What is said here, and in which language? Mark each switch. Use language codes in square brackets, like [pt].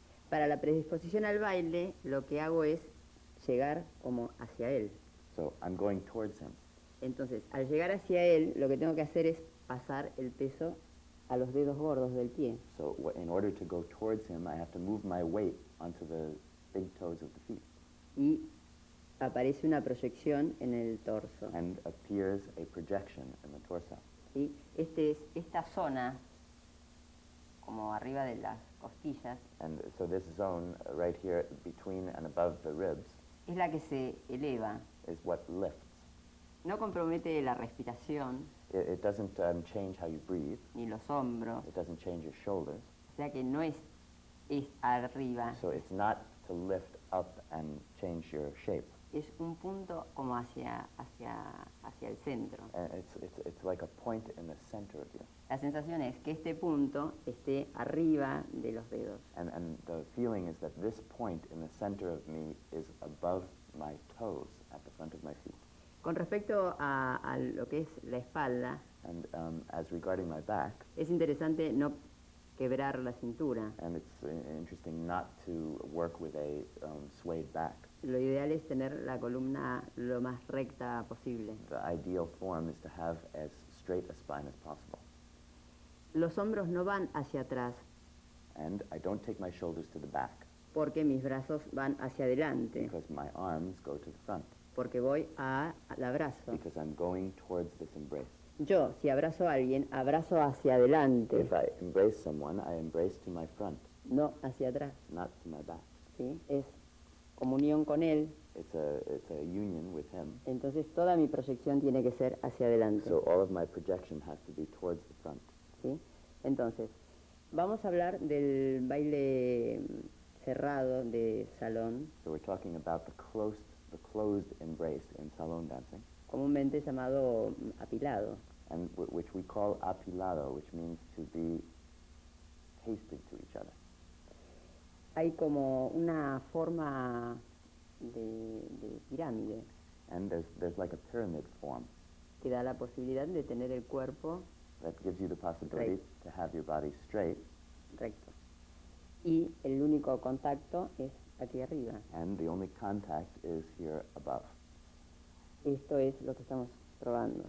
[es] Para la predisposición al baile, lo que hago es llegar como hacia él. [en] So I'm going towards him. [es] Entonces, al llegar hacia él, lo que tengo que hacer es pasar el peso a los dedos gordos del pie. [en] So in order to go towards him, I have to move my weight onto the big toes of the feet. [es] Y aparece una proyección en el torso. [en] And appears a projection in the torso. [es] ¿Sí? Esta zona, como arriba de las costillas, [en] And so this zone right here between and above the ribs [es] es la que se eleva. [en] is what lifts. [es] No compromete la respiración, [en] It doesn't change how you breathe. [es] ni los hombros, [en] It doesn't change your shoulders. [es] o sea que no es arriba, [en] So it's not to lift up and change your shape. [es] es un punto como hacia el centro. [en] It's like a point in the center of you. [es] La sensación es que este punto esté arriba de los dedos. [en] And the feeling is that this point in the center of me is above my toes at the front of my feet. [es] Con respecto a lo que es la espalda, [en] And as regarding my back, [es] es interesante no quebrar la cintura. [en] and it's interesting not to work with a swayed back. [es] Lo ideal es tener la columna lo más recta posible. [en] The ideal form is to have as straight a spine as possible. [es] Los hombros no van hacia atrás [en] And I don't take my shoulders to the back [es] porque mis brazos van hacia adelante, [en] because my arms go to the front, [es] porque voy al abrazo. [en] because I'm going towards this embrace. [es] Yo, si abrazo a alguien, abrazo hacia adelante, [en] If I embrace someone, I embrace to my front, [es] no hacia atrás. [en] not to my back. [es] ¿Sí? Es comunión con él, [en] It's a union with him. [es] entonces toda mi proyección tiene que ser hacia adelante. [en] So all of my projection has to be towards the front. [es] ¿Sí? Entonces, vamos a hablar del baile cerrado de salón, [en] So we're talking about the closed embrace in salon dancing, [es] comúnmente llamado apilado. [en] and which we call apilado, which means to be pasted to each other. [es] Hay como una forma de pirámide [en] And there's like a pyramid form [es] que da la posibilidad de tener el cuerpo [en] that gives you the possibility to have your body straight, [es] recto. Y el único contacto es aquí arriba. [en] and the only contact is here above. [es] Esto es lo que estamos probando.